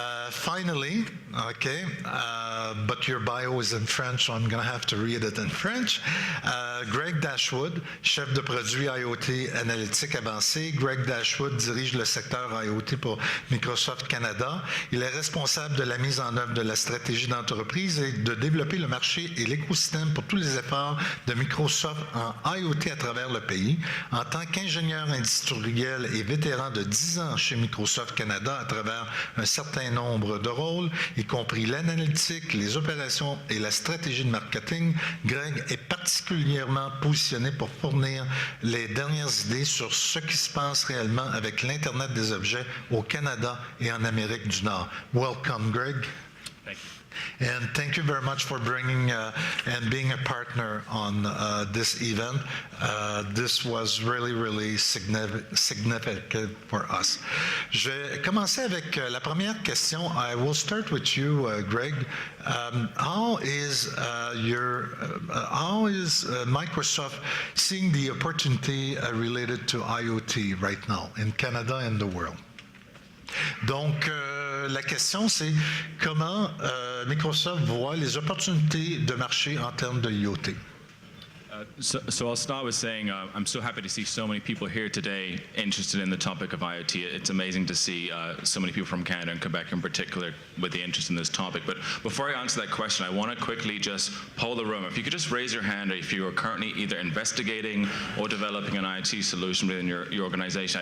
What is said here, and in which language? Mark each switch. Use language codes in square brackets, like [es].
[en] Finally, okay, but your bio is in French, so I'm going to have to read it in French. [fr] Greg Dashwood, chef de produit IoT analytique avancé. Greg Dashwood dirige le secteur IoT pour Microsoft Canada. Il est responsable de la mise en œuvre de la stratégie d'entreprise et de développer le marché et l'écosystème pour tous les efforts de Microsoft en IoT à travers le pays. En tant qu'ingénieur industriel et vétéran de 10 ans chez Microsoft Canada à travers un certain nombre de rôles, y compris l'analytique, les opérations et la stratégie de marketing, Greg est particulièrement positionné pour fournir les dernières idées sur ce qui se passe réellement avec l'Internet des objets au Canada et en Amérique du Nord. [en] Welcome, Greg. Thank you. And thank you very much for bringing and being a partner on this event. This was really, really significant for us. [fr] Je vais commencer avec la première question. [en] I will start with you, Greg. How is Microsoft seeing the opportunity related to IoT right now in Canada and the world? [fr] Donc, la question, c'est comment Microsoft voit les opportunités de marché en termes de IoT. [en] So I'll start with saying I'm so happy to see so many people here today interested in the topic of IoT. It's amazing to see so many people from Canada and Quebec in particular with the interest in this topic. But before I answer that question, I want to quickly just poll the room. If you could just raise your hand if you are currently either investigating or developing an IoT solution within your organization.